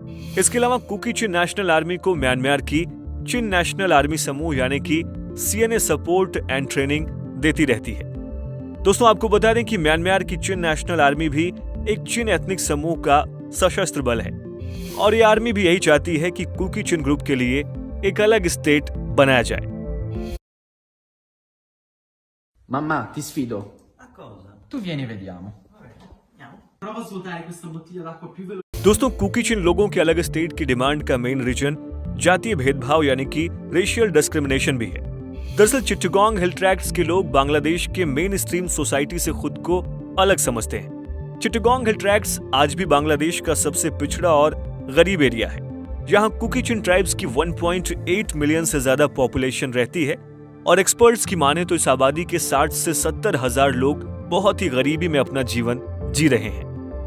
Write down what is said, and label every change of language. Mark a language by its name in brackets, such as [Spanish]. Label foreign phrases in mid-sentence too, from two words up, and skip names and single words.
[Hindi] इसके अलावा कुकी चिन नेशनल आर्मी को म्यांमार की चिन नेशनल आर्मी समूह यानी कि सीएनए [English] support and training [Hindi] देती रहती है। दोस्तों, आपको बता दें कि म्यांमार की चिन नेशनल आर्मी भी एक चिन एथनिक समूह का सशस्त्र बल है और ये आर्मी भी यही चाहती है कि कुकी चिन ग्रुप के लिए एक अलग स्टेट बनाया जाए। [Italian] Mamma, ti sfido. A cosa? Tu vieni e vediamo. Andiamo. Prova a svuotare questa bottiglia d'acqua più veloce. [Hindi] दोस्तों, कुकी चिन लोगों के अलग स्टेट की डिमांड का [English] main reason [Hindi] जातीय भेदभाव यानी कि [English] racial discrimination [Hindi] भी है। दरअसल चिट्टगोंग हिल ट्रैक्ट्स के लोग बांग्लादेश के [English] main stream society [Hindi] से खुद को अलग समझते हैं। चिट्टगोंग हिल ट्रैक्ट्स आज भी बांग्लादेश का सबसे पिछड़ा और गरीब एरिया है, जहां कुकी चिन ट्राइब्स की 1.8 मिलियन से ज्यादा पॉपुलेशन रहती है और एक्सपर्ट्स की माने तो इस आबादी के 60 से 70 हजार लोग बहुत ही गरीबी में अपना जीवन जी रहे हैं।